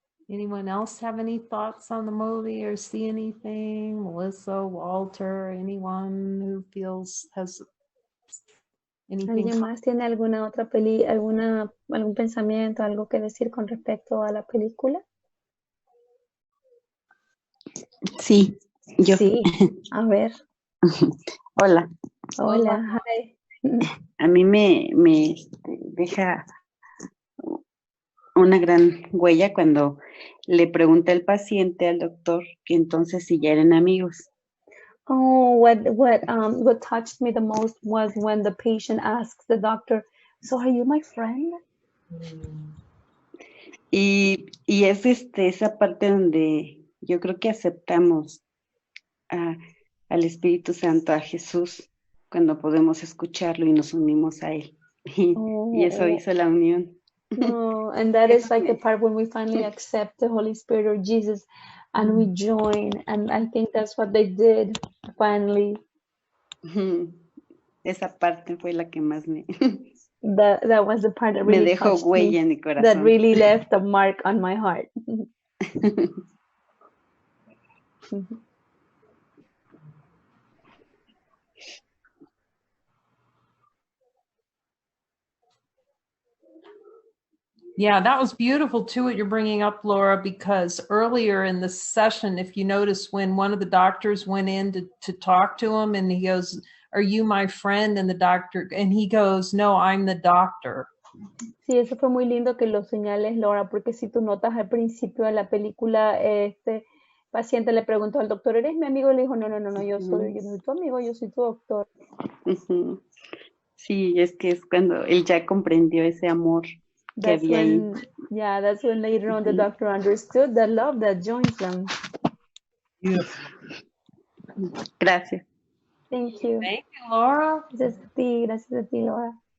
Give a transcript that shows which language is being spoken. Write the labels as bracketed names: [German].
[English] Anyone else have any thoughts on the movie or see anything? Melissa, Walter, anyone who has anything? [Spanish] ¿Alguien más tiene alguna otra algún pensamiento, algo que decir con respecto a la película? Sí, yo. Sí, a ver. Hola. Hola, hi. A mí me deja una gran huella cuando le pregunta el paciente al doctor que entonces si ya eran amigos. [English] Oh, what touched me the most was when the patient asks the doctor, "So are you my friend?" [Spanish] Y es esa parte donde yo creo que aceptamos al Espíritu Santo, a Jesús, cuando podemos escucharlo y nos unimos a Él. Y eso hizo la unión. [English] Oh, and that is like the part when we finally accept the Holy Spirit or Jesus and we join. And I think that's what they did finally. [Spanish] Esa parte fue la que más [English] That was the part that really [Spanish] me dejó [English] touched [Spanish] huella [English] me, [Spanish] en mi corazón. [English] that really left a mark on my heart. Yeah, that was beautiful too, what you're bringing up, Laura, because earlier in the session, if you notice when one of the doctors went in to talk to him and he goes, "Are you my friend?" And he goes, "No, I'm the doctor." [Spanish] Sí, eso fue muy lindo que lo señales, Laura, porque si tú notas al principio de la película, este paciente le preguntó al doctor, ¿eres mi amigo? Y le dijo, no, yo no soy tu amigo, yo soy tu doctor. Sí, es que es cuando él ya comprendió ese amor que había ahí. [English] Yeah, that's when later on the doctor understood the love that joins them. [Spanish] Gracias. [English] Thank you. Thank you, Laura. [Spanish] Gracias a ti, Laura.